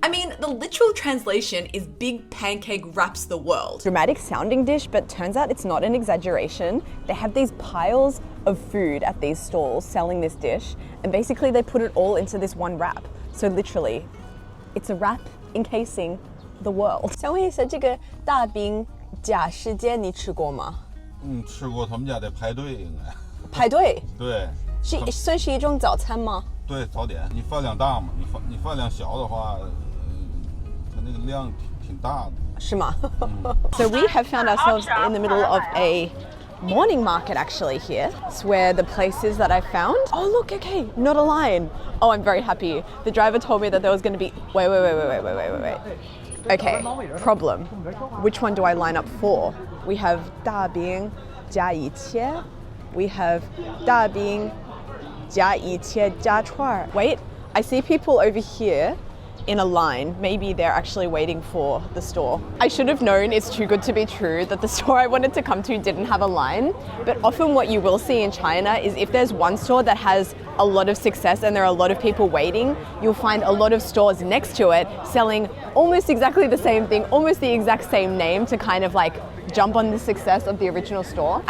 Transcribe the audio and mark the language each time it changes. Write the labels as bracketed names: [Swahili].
[English] I mean, the literal translation is big pancake wraps the world. Dramatic sounding dish, but turns out it's not an exaggeration. They have these piles of food at these stalls selling this dish, and basically they put it all into this one wrap. So literally, it's a wrap encasing the world. [Chinese] 想问一下，这个大饼假时间你吃过吗？吃过，他们家得排队，应该。排队？对。算是一种早餐吗？对，早点。你饭量大嘛？你饭量小的话，它那个量挺大的。是吗？ [English] So we have found ourselves in the middle of a morning market actually here. It's where the places that I found. Oh look, okay, not a line. Oh, I'm very happy. The driver told me that there was going to be. Wait. Okay, problem. Which one do I line up for? We have 大饼加一切.We have 大饼加一切加串. Wait, I see people over here in a line. Maybe they're actually waiting for the store. I should have known, it's too good to be true, that the store I wanted to come to didn't have a line. But often what you will see in China is if there's one store that has a lot of success and there are a lot of people waiting, you'll find a lot of stores next to it selling almost exactly the same thing, almost the exact same name, to kind of like jump on the success of the original store.